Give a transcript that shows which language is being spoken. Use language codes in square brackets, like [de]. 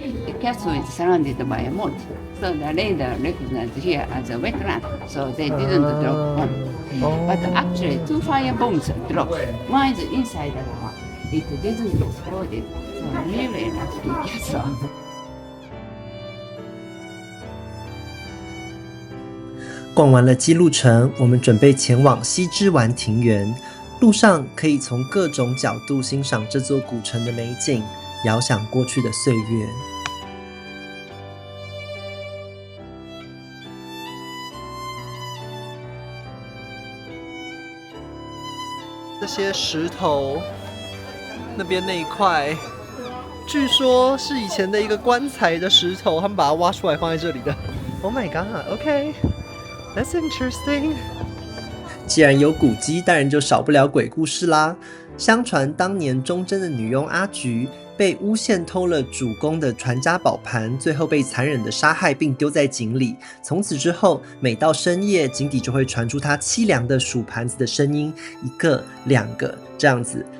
[en] The castle is surrounded by a moat, so the radar recognized here as a wetland, so they didn't drop one. But actually, 2 fire bombs dropped. One is inside the tower. It didn't explode, so really lucky castle. [zh] 逛完了姬路城，我们准备前往西之丸庭园。路上可以从各种角度欣赏这座古城的美景，遥想过去的岁月。这些石头，那边那一块，据说是以前的一个棺材的石头，他们把它挖出来放在这里的。 [en] Oh my god! Okay, that's interesting. [zh] 既然有古迹，当然就少不了鬼故事啦。相传当年忠贞的女佣阿菊被诬陷偷了主公的传家宝盘，最后被残忍的杀害并丢在井里。从此之后，每到深夜，井底就会传出她凄凉的数盘子的声音，一个、2个这样子。